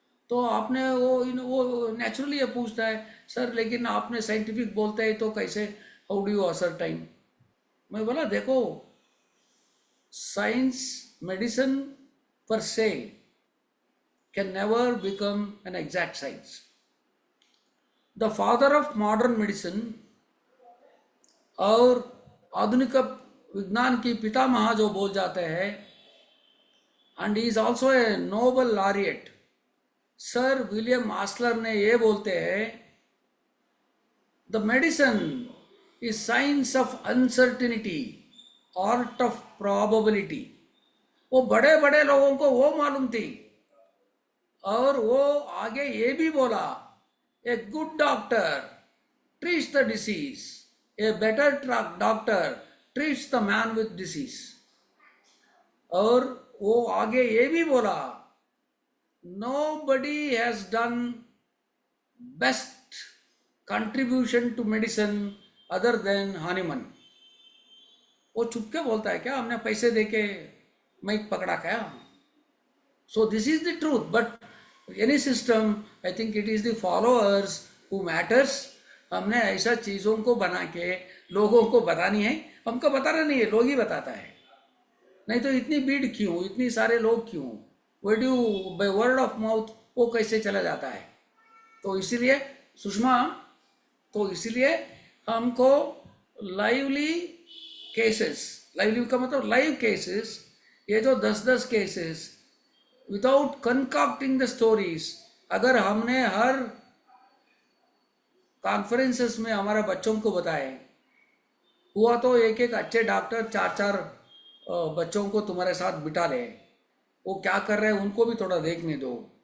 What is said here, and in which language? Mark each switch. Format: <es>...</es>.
<hi>तो आपने वो नेचुरली ये पूछता है, सर लेकिन आपने साइंटिफिक बोलते हैं तो कैसे,</hi> <en>How do you ascertain?</en> <hi>मैं बोला देखो, साइंस, मेडिसिन पर से</hi> <en>can never become an exact science. The father of modern medicine</en> <hi>और आधुनिक विज्ञान की पितामह जो बोल जाते हैं,</hi> <en>and he is also a Nobel laureate,</en> <hi>sir William आस्लर ने ये बोलते हैं,</hi> <en>the medicine is science of uncertainty, art of probability.</en> <hi>वो बड़े बड़े लोगों को वो मालूम थी। और वो आगे ये भी बोला,</hi> <en>A good doctor treats the disease, a better doctor treats the man with disease.</en> <hi>और वो आगे ये भी बोला,</hi> <en>nobody has done best contribution to medicine other than Hahnemann.</en> <hi>वो चुपके बोलता है क्या, हमने पैसे देके माइक पकड़ा क्या?</hi> <en>So this is the truth, but any system, I think it is the followers who matters.</en> <hi>हमने ऐसा चीज़ों को बना के लोगों को बतानी है, हमको बताना नहीं है, लोग ही बताता है। नहीं तो इतनी भीड़ क्यों, इतनी सारे लोग क्यों?</hi> <en>Where do you, by word of mouth</en> <hi>वो कैसे चला जाता है? तो इसीलिए सुषमा, तो इसीलिए हमको लाइवली केसेस, लाइवली का मतलब लाइव केसेस, ये जो 10-10 केसेस</hi> <en>without concocting the stories,</en> <hi>अगर हमने हर कॉन्फ्रेंसेस में हमारे बच्चों को बताए, हुआ तो एक एक अच्छे डॉक्टर 4-4 बच्चों को तुम्हारे साथ बिठा ले, वो क्या कर रहे हैं उनको भी थोड़ा देखने दो।</hi>